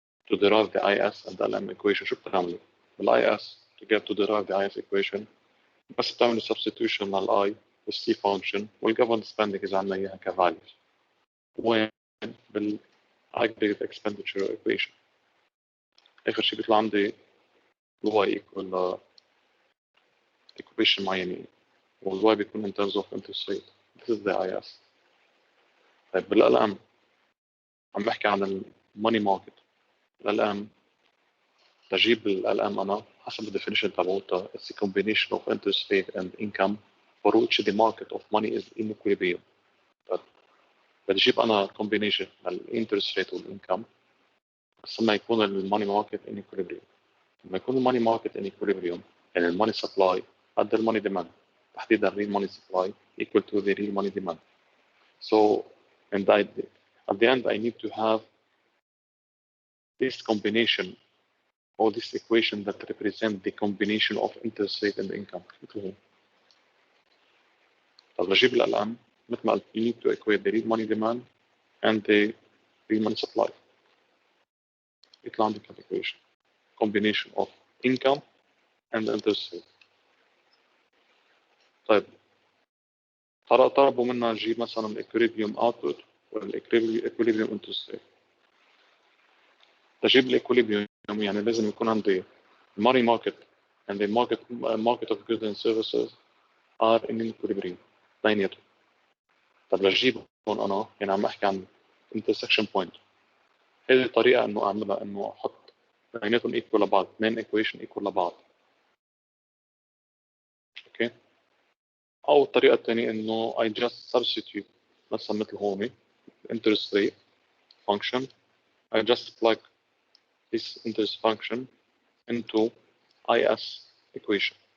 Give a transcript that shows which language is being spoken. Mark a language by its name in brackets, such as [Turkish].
[English] to derive the IS and the LM equation [Arabic] شو بتعملوا؟ بالاي اس [English] to get to derive the IS equation [Arabic] بس بتعملوا substitution للاي والسي function والgovernment spending اذا عندنا اياها كvalues وين بال aggregate expenditure equation اخر شيء بيطلع عندي y equal equation معينه والy بيكون [English] in terms of interest rate. This is the IS. [Arabic] طيب بالالام عم بحكي عن الماني ماركت. الالام تجيب الالام انا حسب الديفينيشن تبعولتها [English] it's a combination of interest rate and income for which the market of money is in equilibrium. [Arabic] طيب بدي اجيب انا combination للinterest rate والانكم بس لما يكون الماني ماركت [English] in equilibrium. [Arabic] لما يكون الماني ماركت in equilibrium يعني الماني سبلاي قد الماني ديماند تحديدا [English] real money supply equal to the real money demand. So and at the end I need to have this combination or this equation that represent the combination of interest rate and income. [Arabic] طب نجيب الالام مثل ما قلت [English] you need to equate the real money demand and the real money supply. [Arabic] يطلع عندك [English] equation combination of income and interest rate. [Arabic] طيب طلبوا منا نجيب مثلا الايكوليبريوم اوتبوت والايكوليبريوم انترست ريت. تجيب الايكوليبريوم يعني لازم يكون عندي [English] money market and the market of goods and services are in equilibrium بيناتهم. [Arabic] طب لجيبهم انا يعني عم احكي عن [English] intersection point. [Arabic] هذه الطريقه انه اعملها انه احط بيناتهم equal لبعض اثنين equation equal لبعض. اوكي او الطريقه الثانيه انه [English] I just substitute [Arabic] مثلا مثل هون [English] interest rate function I just plug this interest function into IS equation.